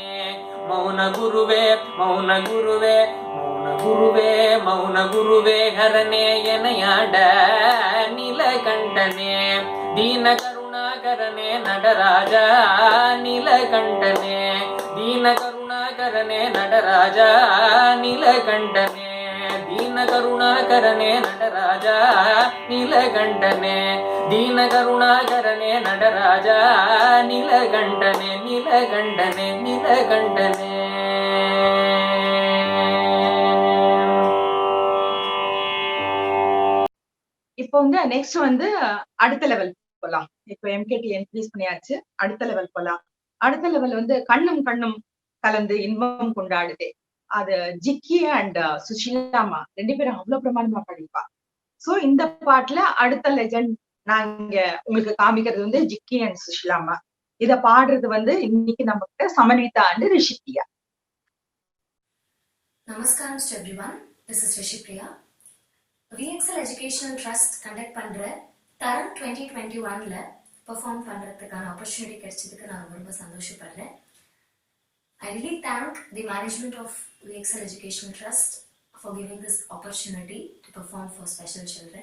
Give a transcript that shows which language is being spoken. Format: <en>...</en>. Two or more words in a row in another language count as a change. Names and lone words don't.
<ta>மௌன குருவே மௌன குருவே மௌன குருவே மௌன குருவே ஹரனே எனையாட நீலகண்டனே தீன கருணாகரனே நடராஜ நீலகண்டனே தீன கருணாகரனே நடராஜ நீலகண்டனே தீன கருணாகரனே நடராஜ நீலகண்டனே தீன கருணாகரனே நடராஜ நீலகண்டனே நீலகண்டனே நீலகண்டனே இப்போ வந்து நெக்ஸ்ட் வந்து அடுத்த லெவல் போலாம். இப்போ</ta> <en>MKD increase</en> <ta>பண்ணியாச்சு, அடுத்த லெவல் போலாம். அடுத்த லெவல் வந்து கண்ணும் கண்ணும் கலந்து இன்பம் கொண்டாடுதே. அது ஜிக்கி அண்ட் சுஷீலாமா 2 பேரும் அவ்வளவு பிரமாணமா படிப்பா. சோ இந்த பாட்டுல அடுத்த லெஜண்ட் நான் இங்க உங்களுக்கு காமிக்கிறது வந்து ஜிக்கி அண்ட் சுஷீலாமா. இத பாடுறது வந்து இன்னைக்கு நமக்கு சமன்விதா அண்ட் ரிஷிப்ரியா.</ta> <en>Namaskaram to everyone. This is Rishipriya. VXL Educational Trust conduct</en> <ta>பண்ற தரம் 2021ல பெர்ஃபார்ம் பண்றதுக்கான ஆப்பர்ச்சுனிட்டி கிடைச்சதுக்கு நான் ரொம்ப சந்தோஷப்படுறேன்.</ta> <en>I really thank the management of VXL Educational Trust for giving this opportunity to perform for special children.</en>